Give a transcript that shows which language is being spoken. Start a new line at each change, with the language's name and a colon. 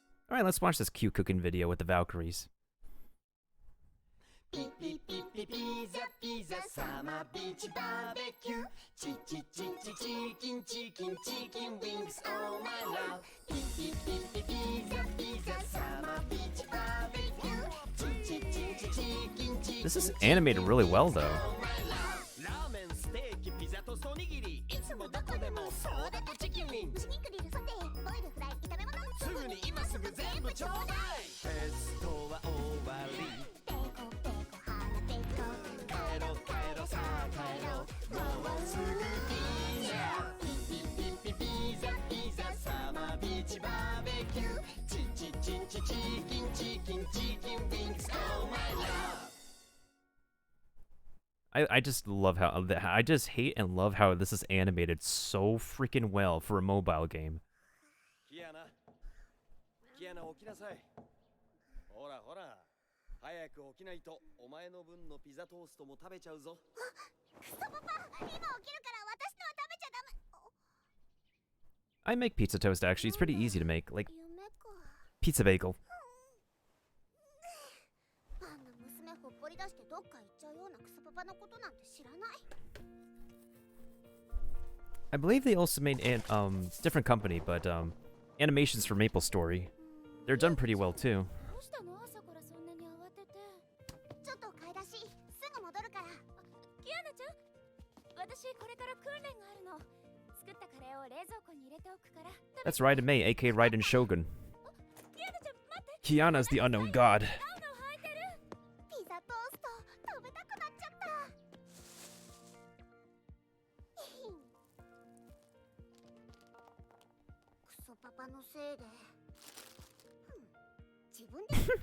English: Alright, let's watch this cute cooking video with the Valkyries.
Japanese: ピピピピピザピザサマービーチバーベキューチチチチチキンチキンチキンウィングス
English: Oh my love
Japanese: ピピピピピザピザサマービーチバーベキューチチチチチキンチキン
English: This is animated really well though.
Japanese: ラーメンステーキピザとおにぎりいつもどこでもソーダとチキンウィングス肉グリルソテーボイルフライ炒め物すぐに今すぐ全部ちょうだいテストは終わりペコペコ腹ペコ帰ろ帰ろさあ帰ろもうすぐピザピピピピピザピザサマービーチバーベキューチチチチチキンチキンチキンウィングス
English: Oh my love I just love how I just hate and love how this is animated so freaking well for a mobile game.
Japanese: キアナ起きなさいほらほら早く起きないとお前の分のピザトーストも食べちゃうぞクソパパ今起きるから私のは食べちゃダメ
English: I make pizza toast actually. It's pretty easy to make, like
Japanese: 夢か
English: pizza bagel.
Japanese: あんな娘ほっぽり出してどっか行っちゃうようなクソパパのことなんて知らない
English: I believe they also made an different company, but animations for Maple Story. They're done pretty well too.
Japanese: どうしたの朝からそんなに慌ててちょっと買い出しすぐ戻るからキアナちゃん私これから訓練があるの作ったカレーを冷蔵庫に入れておくから
English: That's Raiden Mei, aka Raiden Shogun.
Japanese: キアナちゃん待って
English: Kiana's the unknown god.
Japanese: ガウガウ履いてるピザトースト食べたくなっちゃったクソパパのせいで自分で